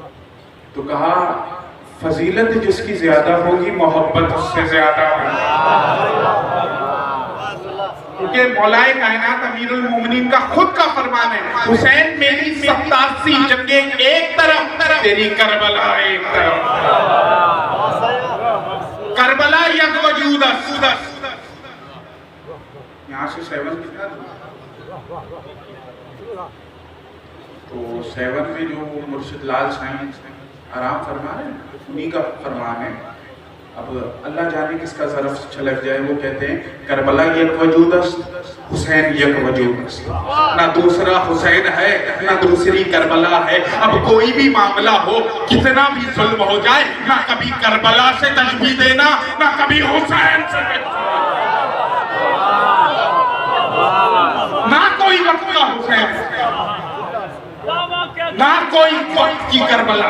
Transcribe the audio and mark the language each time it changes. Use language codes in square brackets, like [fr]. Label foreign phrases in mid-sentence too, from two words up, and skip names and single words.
[ur] تو کہا فضیلت جس کی زیادہ ہوگی محبت اس سے زیادہ ہوگی. کیونکہ مولا کائنات امیر المومنین کا خود کا فرمان ہے حسین میری 87 جنگیں ایک طرف، تیری کربلا ایک طرف. [fa] کربلا یک وجود است. [ur] یہاں سے 7 کتنا تو 7 میں جو مرشد لال سائنس آرام فرما رہے ہیں، انہی کا فرمان ہے. اب اللہ جانے کس کا ظرف چھلک جائے. وہ کہتے ہیں [fa] کربلا یک وجود است، حسین یک وجود است. [ur] نہ دوسرا حسین ہے نہ دوسری کربلا ہے. اب کوئی بھی معاملہ ہو، کتنا بھی ظلم ہو جائے، نہ کبھی کربلا سے تشبیہ دینا، نہ کبھی حسین سے. نہ کوئی وقت کا حسین، نہ کوئی وقت کی کربلا.